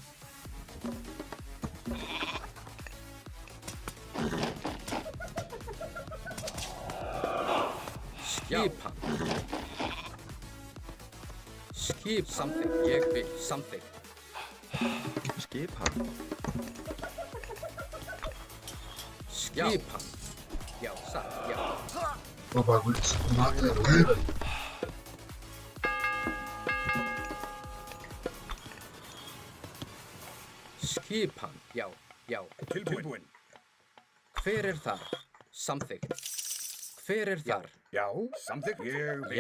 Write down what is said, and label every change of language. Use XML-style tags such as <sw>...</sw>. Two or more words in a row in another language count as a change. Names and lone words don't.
<is>Skipan. Skip. Samþykkt. Ég vil. Samþykkt. skip hann. Skipan. Já, satt, já.</is> <pt>O bagulho se mata, velho.</pt> <is>Skipan. Já. Tilbúin. Hver er þar? Samþykkt. Hver er þar? Já, samþykkt. Ég vil.</is>